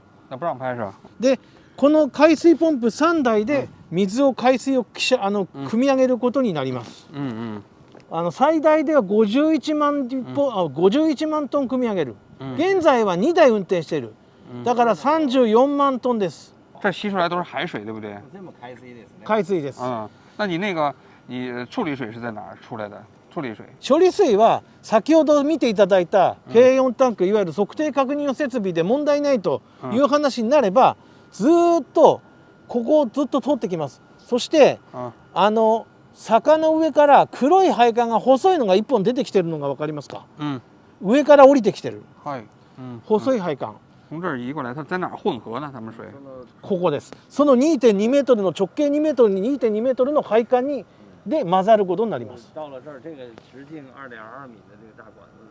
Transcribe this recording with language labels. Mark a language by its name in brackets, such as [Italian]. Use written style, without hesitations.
[Chinese] 那不让拍是吧？ [Japanese] で、この海水ポンプ3台で海水を汲み上げることになります。最大では51万トン汲み上げる。現在は2台運転している。だから34万トンです。 [Chinese] 这吸出来都是海水，对不对？ [Japanese] 全部海水ですね。海水です。 [Chinese] 那你处理水是在哪儿出来的？处理水。 [Japanese] 処理水は先ほど見ていただいた軽温タンク、いわゆる測定確認用設備で問題ないという話になれば、ずっとここをずっと通ってきます。そして坂の上から黒い配管が細いのが1本出てきてるのが分かりますか？上から降りてきてる。細い配管。 [Chinese] 从这儿移过来，它在哪儿混合呢？他们水？ [Japanese] ここです。その2.2メートルの直径2メートルに2.2メートルの配管で混ざることになります。 [Chinese] 到了这儿，这个直径2.2米的这个大管子。